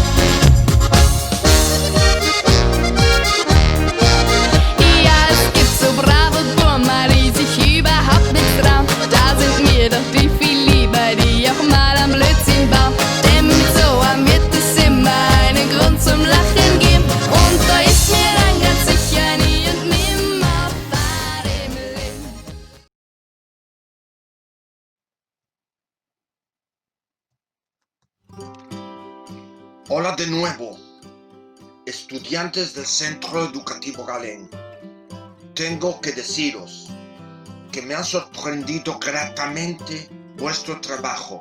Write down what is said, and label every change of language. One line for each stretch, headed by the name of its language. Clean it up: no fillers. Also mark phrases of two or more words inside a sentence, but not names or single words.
German: Ja, es gibt so brave Burma, die sich überhaupt nicht trauen. Da sind mir doch die viel lieber, die auch mal am Blödsinn bauen. Denn mit so einem wird es immer einen Grund zum Lachen geben. Und da ist mir dann ganz sicher nie und nimmer bei dem Leben.
Spanish: Hola de nuevo, estudiantes del Centro Educativo Galén. Tengo que deciros que me ha sorprendido gratamente vuestro trabajo.